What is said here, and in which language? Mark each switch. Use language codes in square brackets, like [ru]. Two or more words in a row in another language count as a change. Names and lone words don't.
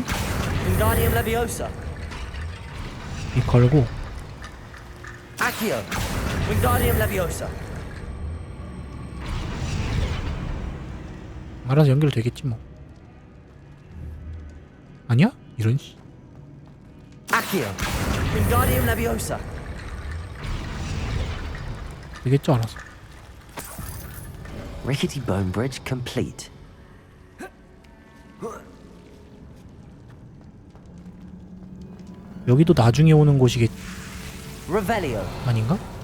[ko] Wingardium Leviosa. 이 걸고 Accio. Wingardium Leviosa. 알아서 연결되겠지 뭐. 아니야? 이런 씨. Accio. Wingardium Leviosa. 되겠죠 알아서. [en] Rickety bone bridge complete. [ko] 여기도 나중에 오는 곳이겠... Revelio. 아닌가?